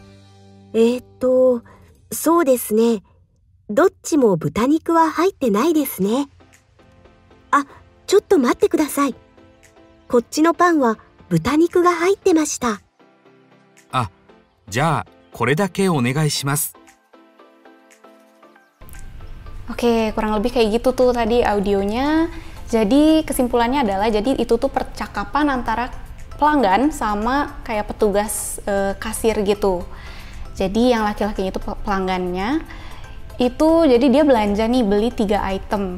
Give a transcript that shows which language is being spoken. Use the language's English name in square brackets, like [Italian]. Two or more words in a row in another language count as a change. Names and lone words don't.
[Japanese] そうですね。どっちも豚肉は入ってないですね。あ、ちょっと待ってください。こっちのパンは豚肉が入ってました。あ、じゃあこれだけお願いします。 [Indonesian] Oke, kurang lebih kayak gitu tuh tadi audionya. Jadi kesimpulannya adalah jadi itu tuh percakapan antara pelanggan sama kayak petugas kasir gitu. Jadi yang laki-lakinya itu pelanggannya itu jadi dia belanja nih beli 3 item.